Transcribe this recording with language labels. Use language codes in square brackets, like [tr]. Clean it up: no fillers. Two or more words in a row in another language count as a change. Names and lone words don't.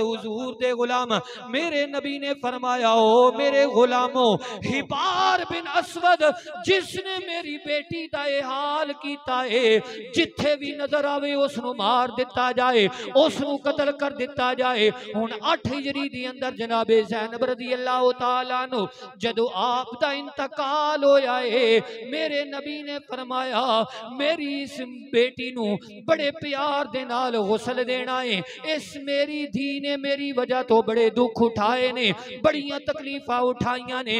[pa] حضور دے غلام میرے نبی نے فرمایا او میرے غلامو، ہبار بن اسود جسنے میری بیٹی دا یہ حال کیتا ہے، جتھے بھی نظر آوے اسنوں مار دتا جائے، اسنوں قتل کر دتا جائے. ہن 8 ہجری دی اندر جنابِ زینب [ar] رضي الله تعالى عنه [pa] جدوں آپ دا انتقال ہویا ہے، میرے نبی نے فرمایا میری اس بیٹی نوں بڑے پیار دے نال غسل دینا ہے. اس میری دھی نے میری وجہ توں بڑے دکھ اٹھائے نے، بڑیاں تکلیفاں اٹھائیاں نے.